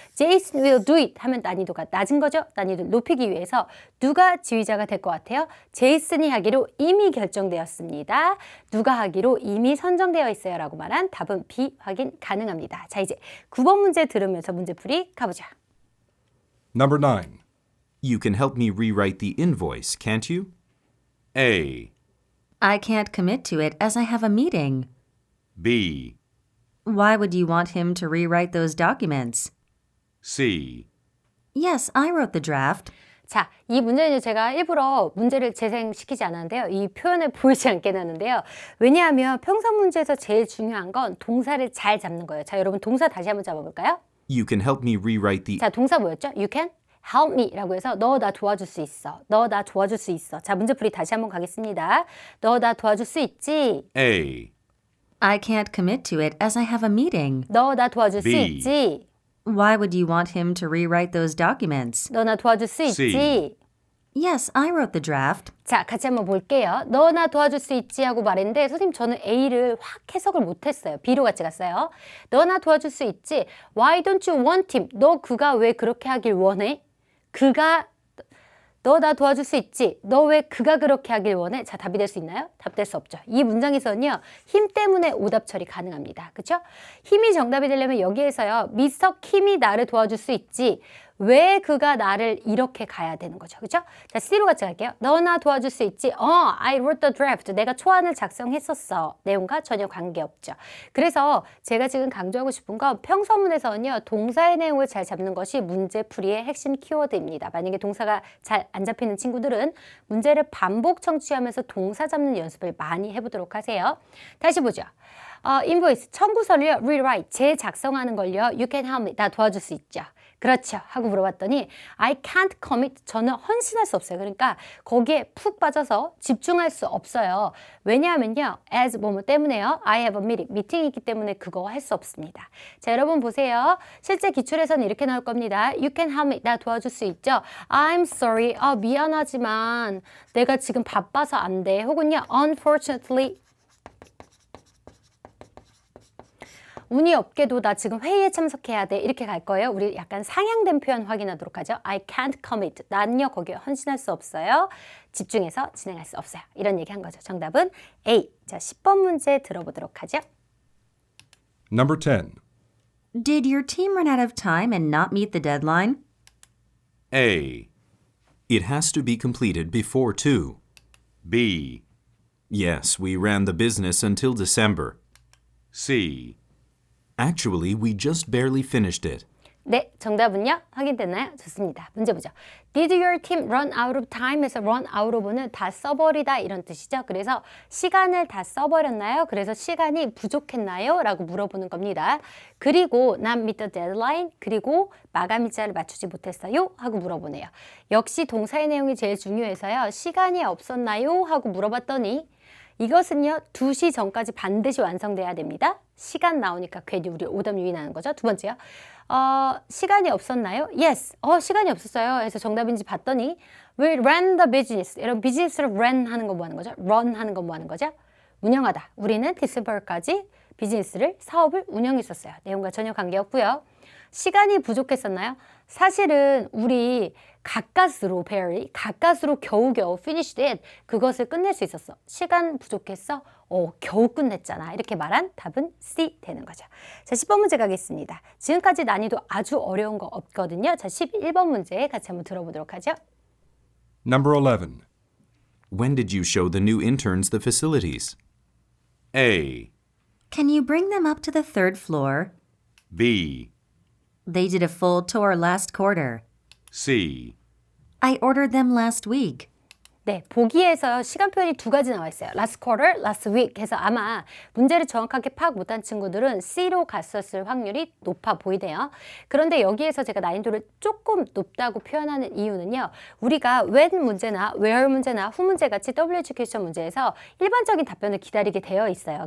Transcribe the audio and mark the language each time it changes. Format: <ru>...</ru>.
<en>Jason will do it</en> <ko>하면 난이도가 낮은 거죠. 난이도를 높이기 위해서 누가 지휘자가 될 것 같아요? 제이슨이 하기로 이미 결정되었습니다. 누가 하기로 이미 선정되어 있어요. 라고 말한 답은 B 확인 가능합니다. 자, 이제 9번 문제 들으면서 문제풀이 가보자.</ko> <en>Number 9. You can help me rewrite the invoice, can't you? A. I can't commit to it as I have a meeting. B. Why would you want him to rewrite those documents? C. Yes, I wrote the draft.</en> <ko>자, 이 문제는 제가 일부러 문제를 재생시키지 않았는데요. 이 표현을 보이지 않게 놨는데요. 왜냐하면 평상 문제에서 제일 중요한 건 동사를 잘 잡는 거예요. 자, 여러분 동사 다시 한번 잡아볼까요?</ko> <en>You can help me rewrite the</en> <ko>자, 동사 뭐였죠?</ko> <en>You can help me</en> <ko>라고 해서 너 나 도와줄 수 있어. 너 나 도와줄 수 있어. 자, 문제풀이 다시 한번 가겠습니다. 너 나 도와줄 수 있지?</ko> <en>A. I can't commit to it as I have a meeting.</en> <ko>너 나 도와줄 수</ko> <en>B.</en> <ko>있지?</ko> <en>Why would you want him to rewrite those documents?</en> <ko>너 나 도와줄 수</ko> <en>C.</en> <ko>있지?</ko> <en>Yes, I wrote the draft.</en> <ko>자, 같이 한번 볼게요. 너 나 도와줄 수 있지 하고 말했는데 선생님 저는 A를 확 해석을 못했어요. B로 같이 갔어요. 너 나 도와줄 수 있지?</ko> <en>Why don't you want him?</en> <ko>너 그가 왜 그렇게 하길 원해? 그가 너 나 도와줄 수 있지? 너 왜 그가 그렇게 하길 원해? 자, 답이 될 수 있나요? 답 될 수 없죠. 이 문장에서는요. 힘 때문에 오답 처리 가능합니다. 그렇죠? 힘이 정답이 되려면 여기에서요. 미스터 킴이 나를 도와줄 수 있지? 왜 그가 나를 이렇게 가야 되는 거죠. 그렇죠? 자, C로 같이 갈게요. 너 나 도와줄 수 있지?</ko> <en>I wrote the draft.</en> <ko>내가 초안을 작성했었어. 내용과 전혀 관계없죠. 그래서 제가 지금 강조하고 싶은 건 평서문에서는요. 동사의 내용을 잘 잡는 것이 문제풀이의 핵심 키워드입니다. 만약에 동사가 잘 안 잡히는 친구들은 문제를 반복 청취하면서 동사 잡는 연습을 많이 해보도록 하세요. 다시 보죠. 인보이스, 청구서를요. rewrite, 재작성하는 걸요.</ko> <en>You can help me.</en> <ko>나 도와줄 수 있죠. 그렇죠. 하고 물어봤더니</ko> <en>I can't commit.</en> <ko>저는 헌신할 수 없어요. 그러니까 거기에 푹 빠져서 집중할 수 없어요. 왜냐하면요.</ko> <en>as</en> <ko>뭐뭐 때문에요.</ko> <en>I have a meeting.</en> <ko>미팅이 있기 때문에 그거 할 수 없습니다. 자, 여러분 보세요. 실제 기출에서는 이렇게 나올 겁니다.</ko> <en>You can help me.</en> <ko>나 도와줄 수 있죠.</ko> <en>I'm sorry.</en> <ko>미안하지만 내가 지금 바빠서 안 돼. 혹은요.</ko> <en>Unfortunately.</en> <ko>운이 없게도 나 지금 회의에 참석해야 돼. 이렇게 갈 거예요. 우리 약간 상향된 표현 확인하도록 하죠.</ko> <en>I can't commit.</en> <ko>난요 거기에 헌신할 수 없어요. 집중해서 진행할 수 없어요. 이런 얘기 한 거죠. 정답은 A. 자, 10번 문제 들어보도록 하죠.</ko> <en>Number 10. Did your team run out of time and not meet the deadline? A. It has to be completed before 2. B. Yes, we ran the business until December. C. Actually, we just barely finished it.</en> <ko>네, 정답은요? 확인됐나요? 좋습니다. 문제 보죠.</ko> <en>Did your team run out of time?</en> <ko>에서 run out of는 다 써버리다 이런 뜻이죠. 그래서 시간을 다 써버렸나요? 그래서 시간이 부족했나요? 라고 물어보는 겁니다.</ko> <en>그리고 not meet the deadline?</en> <ko>그리고 마감 일자를 맞추지 못했어요? 하고 물어보네요. 역시 동사의 내용이 제일 중요해서요. 시간이 없었나요? 하고 물어봤더니 이것은요, 2시 전까지 반드시 완성돼야 됩니다. 시간 나오니까 괜히 우리 오답 유인하는 거죠. 두 번째요. 시간이 없었나요? Yes. 시간이 없었어요. 그래서 정답인지 봤더니</ko> <en>We ran the business.</en> <ko>여러분 비즈니스를 run 하는 거 뭐 하는 거죠? run 하는 거 뭐 하는 거죠? 운영하다. 우리는 디셈버까지 비즈니스를 사업을 운영했었어요. 내용과 전혀 관계없고요. 시간이 부족했었나요? 사실은 우리 가까스로 가까스로 겨우겨우</ko> <en>finished it.</en> <ko>그것을 끝낼 수 있었어. 시간 부족했어? 겨우 끝냈잖아. 이렇게 말한 답은 C 되는 거죠. 자, 10번 문제 가겠습니다. 지금까지 난이도 아주 어려운 거 없거든요. 자, 11번 문제 같이 한번 들어보도록 하죠.</ko> <en>Number 11. When did you show the new interns the facilities? A. Can you bring them up to the 3rd floor? B. They did a full tour last quarter. C. I ordered them last week.</en> <ko>네, 보기에서 시간 표현이 두 가지 나와 있어요. last quarter, last week 해서 아마 문제를 정확하게 파악 못한 친구들은 C로 갔었을 확률이 높아 보이네요. 그런데 여기에서 제가 난이도를 조금 높다고 표현하는 이유는요. 우리가 when 문제나 where 문제나 who 문제 같이 WH 퀘스천 문제에서 일반적인 답변을 기다리게 되어 있어요.</ko>